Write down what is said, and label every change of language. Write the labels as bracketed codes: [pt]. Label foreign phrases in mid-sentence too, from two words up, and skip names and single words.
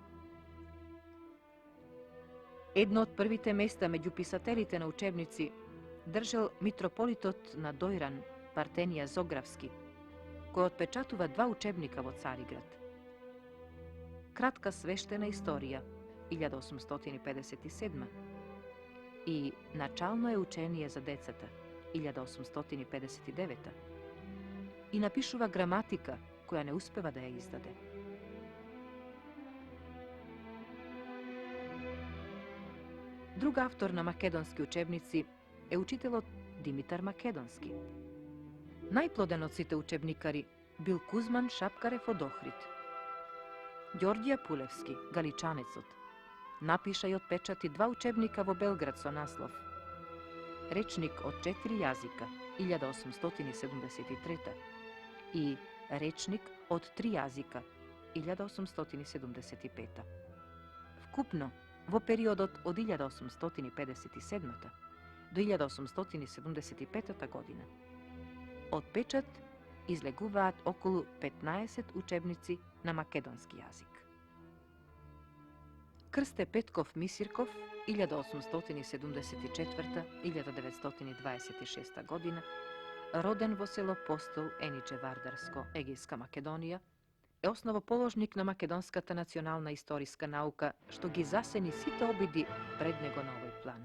[mk] Едно од првите места меѓу писателите на учебници држел митрополитот на Дојран Партенија Зографски, кој отпечатува 2 учебника во Цариград. Кратка свештена историја, 1857, и начално е учение за децата, 1859, и напишува граматика, која не успева да ја издаде. Друг автор на македонски учебници е учител Димитар Македонски. Најплоден од сите учебникари бил Кузман Шапкарев од Охрид. Ѓорѓија Пулевски, Галичанецот, напиша и отпечати 2 учебника во Белград со наслов Речник од 4 јазика, 1873. и Речник од 3 јазика, 1875. Вкупно, во периодот од 1857. до 1875. година. Отпечат излегуваат околу 15 учебници на македонски јазик. Крсте Петков Мисирков, 1874-1926 година, роден во село Постол, Ениче Вардарско, Егејска Македонија, е основоположник на македонската национална историска наука, што ги засени сите обиди пред него на овој план.